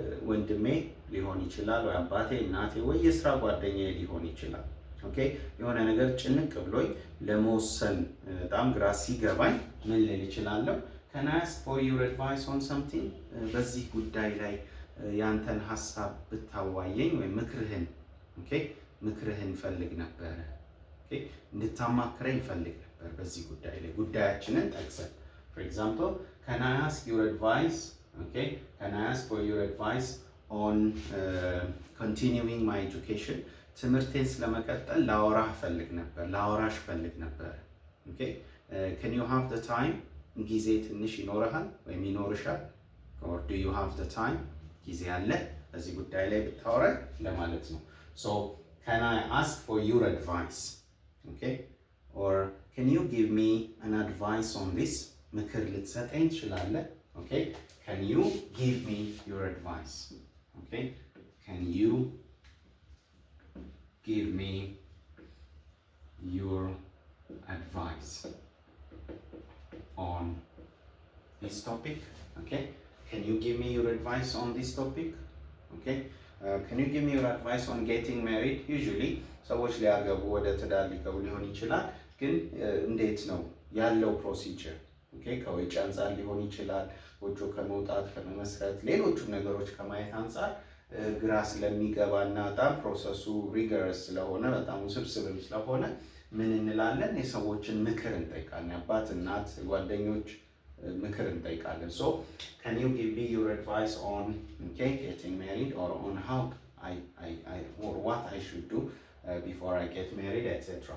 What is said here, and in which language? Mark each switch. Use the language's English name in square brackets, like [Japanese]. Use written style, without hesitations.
[Amharic] ወንድሜ ሊሆን ይችላል ወይ አባቴ እናቴ ወይ የስራ ጓደኛዬ ሊሆን ይችላል። የሆነ ነገር ጭንቅ ብሎኝ ለመወሰን በጣም ግራ ሲገባኝ ምን ልል እችላለሁ? [English] can I ask for your advice on something? [Amharic] በዚህ ጉዳይ ላይ ያንተን ሐሳብ ብታዋየኝ ወይ ምክርህን ፈልግ ነበር። እንድታማክረኝ ፈልግ ነበር በዚህ ጉዳይ ላይ ጉዳያችንን ጠቅሰን [English] for example, can I ask your advice? Can I ask for your advice on continuing my education? [Amharic] ትምህርቴን ስለመቀጠል ላወራሽ ፈልግ ነበር። [English] can you have the time? [Amharic] ጊዜ ትንሽ ይኖርሃል ወይም ይኖርሻል? [English] or do you have the time? [Amharic] ጊዜ አለ በዚህ ጉዳይ ላይ ብታወራኝ ለማለት ነው። [English] so can I ask for your advice? or can you give me an advice on this? [Amharic] ምክር ልትሰጠኝ ትችላለህ? [English] can you give me your advice? can you give me your advice on this topic? Can you give me your advice on this topic? Can you give me your advice on getting married? [Amharic] usually ሰዎች ሊያገቡ ወደ ትዳር ሊገቡ ሊሆን ይችላል። ግን እንዴት ነው ያለው ፕሮሲጀር? ከወጪ አንፃር ሊሆን ይችላል፣ ጎጆ ከመውጣት ከመመስረት ሌሎቹም ነገሮች ከማየት አንፃር ግራ ስለሚገባና በጣም ፕሮሰሱ ሪገረስ ስለሆነ በጣም ውስብስብም ስለሆነ ምን እንላለን? የሰዎችን ምክር እንጠይቃለን። አባት፣ እናት፣ ጓደኞች ምክር እንጠይቃለን። [English] so can you give me your advice on getting married or on how or what I should do before I get married, etc.